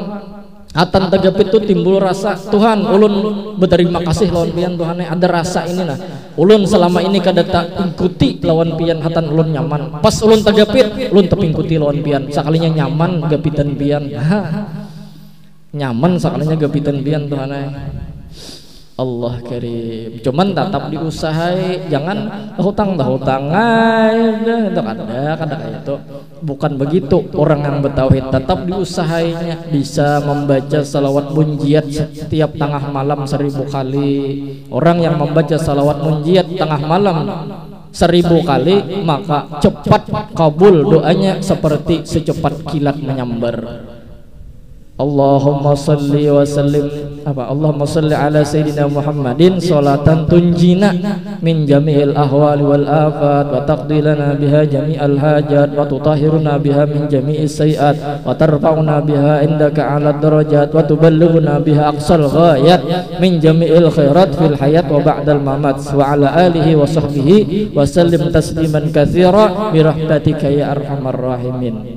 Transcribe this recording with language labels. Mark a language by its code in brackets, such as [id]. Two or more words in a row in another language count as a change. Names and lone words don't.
[bjn] Hatan tagapit itu timbul rasa Tuhan ulun berterima kasih lawan pian Tuhan, ada rasa ini nah ulun selama ini kada tak ikuti lawan pian hatan ulun nyaman, pas ulun tagapit ulun tepingkuti lawan pian, sakalinya nyaman gapitan pian. Nyaman sakalinya gapitan pian Tuhan. [ar] الله كريم. [bjn] Cuman tetap diusahai, jangan hutang itu kada kayak itu. [id] Bukan begitu orang yang bertauhid, tetap diusahainya bisa membaca salawat munjiat setiap tengah malam 1000 kali. Orang yang membaca salawat munjiat tengah malam 1000 kali maka cepat kabul doanya seperti secepat kilat menyambar. [ar] اللهم صل وسلم اللهم صل على سيدنا محمد صلاة تنجينا من جميع الأحوال والآفات وتقضي لنا بها جميع الحاجات وتطهرنا بها من جميع السيئات وترفعنا بها عندك أعلى الدرجات وتبلغنا بها أقصى الغايات من جميع الخيرات في الحياة وبعد الممات وعلى آله وصحبه وسلم تسليما كثيرا برحمتك يا أرحم الراحمين.